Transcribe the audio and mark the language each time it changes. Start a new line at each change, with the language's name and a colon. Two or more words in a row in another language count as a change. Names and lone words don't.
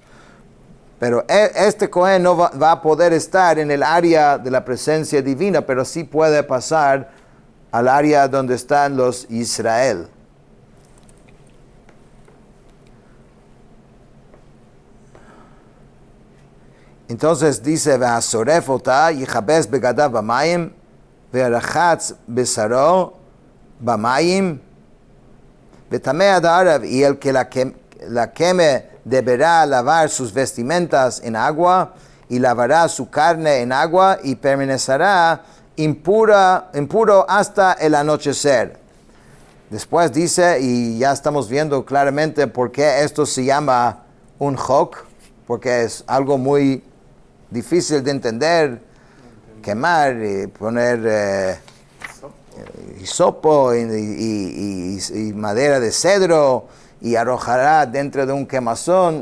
Spanish: Pero este Cohen no va a poder estar en el área de la presencia divina, pero sí puede pasar al área donde están los Israel. Entonces dice,
Hebrew: "והשורף אותה יכבס בגדיו במים ורחץ בשרו במים וטמא עד הערב",
Spanish: y el que la queme deberá lavar sus vestimentas en agua, y lavará su carne en agua, y permanecerá impuro hasta el anochecer. Después dice, y ya estamos viendo claramente por qué esto se llama un chok, porque es algo muy difícil de entender, quemar y poner hisopo y madera de cedro y arrojará dentro de un quemazón.